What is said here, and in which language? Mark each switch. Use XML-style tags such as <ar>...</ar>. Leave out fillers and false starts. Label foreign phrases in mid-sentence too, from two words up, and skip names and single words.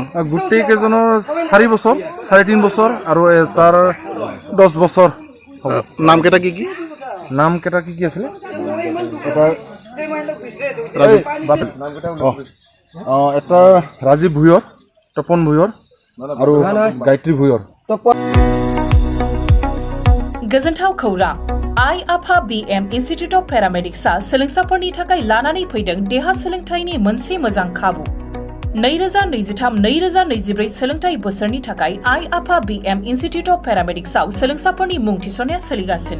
<as>গোটেইকেইজনৰ 4 বছৰ, 3.5 বছৰ আৰু তাৰ 10 বছৰ হ'ব। নামকেইটা কি কি? নামকেইটা কি আছিলে? এটা ৰাজীৱ ভুইহৰ, তপন ভুইহৰ আৰু গায়ত্ৰী ভুইহৰ।</as> <brx>गोजोनथाव खौरां। आइ आफा BM इन्स्टिट्यूट अफ पेरामेडिक्सआ सोलोंसाफोरनि थाखाय लानानै फैदों देहा सोलोंथायनि मोनसे मोजां खाबु। 2023-2024 सोलोंथाय बोसोरनि थाखाय आइ आफा BM इन्स्टिट्यूट अफ पेरामेडिक्सआव सोलोंसाफोरनि मुं थिसननाया सोलिगासिनो।</brx>